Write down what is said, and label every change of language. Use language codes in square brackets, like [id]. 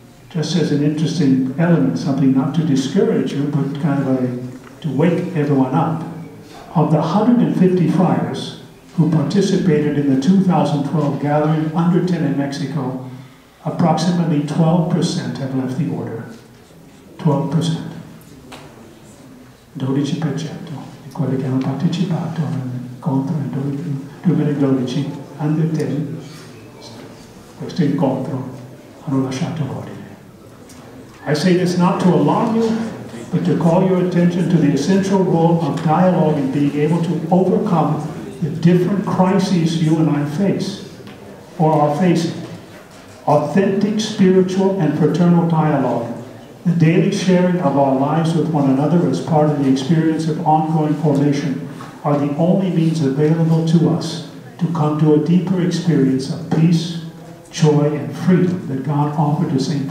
[en] Just as an interesting element, something not to discourage you, but kind of to wake everyone up. Of the 150 friars who participated in the 2012 gathering under 10 in Mexico, approximately 12% have left the order. 12%. [it] 12%, di quelli che hanno partecipato all'incontro nel 2012, under 10, questo incontro hanno lasciato l'ordine. [en] I say this not to alarm you, but to call your attention to the essential role of dialogue in being able to overcome the different crises you and I face, or are facing. Authentic spiritual and fraternal dialogue, the daily sharing of our lives with one another as part of the experience of ongoing formation, are the only means available to us to come to a deeper experience of peace, joy, and freedom that God offered to St.